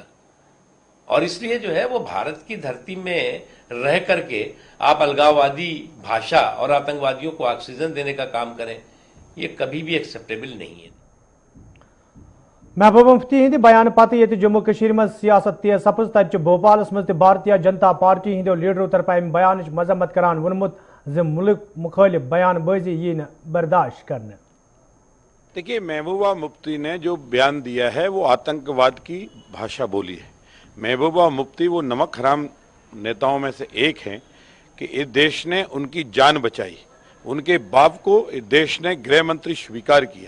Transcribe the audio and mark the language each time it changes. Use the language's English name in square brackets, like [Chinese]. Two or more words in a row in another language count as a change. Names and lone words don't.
[Hindi] और इसलिए जो है वो भारत की धरती में रह करके आप अलगाववादी भाषा और आतंकवादियों को ऑक्सीजन देने का काम करें, ये कभी भी एक्सेप्टेबल नहीं है। [Kashmiri] महबूबा मुफ्ती हिंद बयान पत ये जम्मू कश्मीर में सियासत तेज सपज तत भोपाल मज भारतीय जनता पार्टी हिंदो लीडरों तरफ अम बयान मजम्मत करान वोनमुत ज मुल्क मुखालिफ बयानबाजी यी न बर्दाश्त करने। [Hindi] देखिए, महबूबा मुफ्ती ने जो बयान दिया है वो आतंकवाद की भाषा बोली है। महबूबा मुफ्ती वो नमक हराम नेताओं में से एक हैं कि इस देश ने उनकी जान बचाई। उनके बाप को इस देश ने गृह मंत्री स्वीकार किया।